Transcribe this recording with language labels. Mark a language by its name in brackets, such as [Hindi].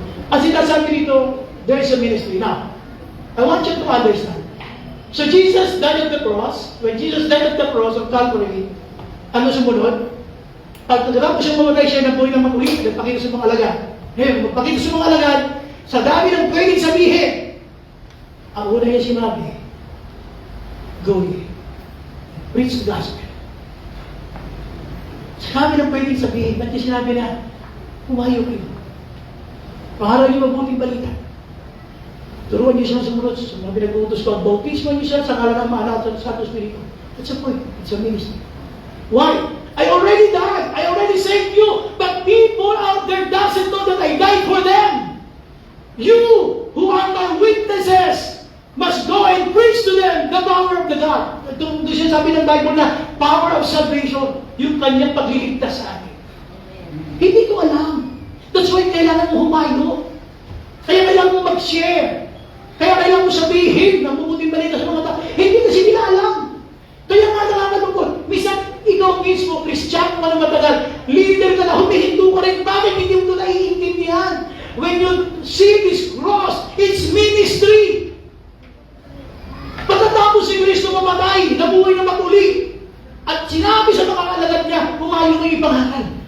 [English] As [Filipino] sinasabi dito, [English] there is a ministry. Now, I want you to understand. So Jesus died at the cross. When Jesus died at the cross of Calvary, [Filipino] ano sumunod? Pag nagkatapos siyang mamatay siya ng buhay ng magulit, nagpakita sa mga alagad. Ngayon, magpakita sa mga alagad, sa dami ng pwedeng sabihin, ang una niya sinabi, [English] go ye, preach the gospel. [Filipino] Sa dami ng pwedeng sabihin, ba't niya sinabi na, humayo kayo. Pangaral niyo mabuting balita. Turuan niyo siya sumunod sa mga pinag-uutos ko. Bautismo niyo siya sa ngalan ng Ama, Anak at Santo Espiritu. [English] That's the point. It's a ministry. Why? I already died. I already saved you. But people out there doesn't know that I died for them. You, who are my witnesses, must go and preach to them the power of the God. [Filipino] Ito siya sabi ng Bible na power of salvation. Yung kanyang pagliligtas sa atin. Hindi ko alam. [English] That's why [Filipino] kailangan mo humayo. Kaya kailangan mo mag-share. Kaya kailangan mo sabihin na mabuting balita sa mga tao. Hindi kasi nila alam. Kaya nga nakakalungkot. Minsan, ikaw mismo, Kristiyano ka na matagal, leader ka na, humihinto ka rin. Bakit hindi mo ito naiintindihan? [English] When you see this cross, it's ministry. [Filipino] Pagkatapos si Kristo mamatay, nabuhay na maguli. At sinabi sa mga alagad niya, humayo ng ipangaral.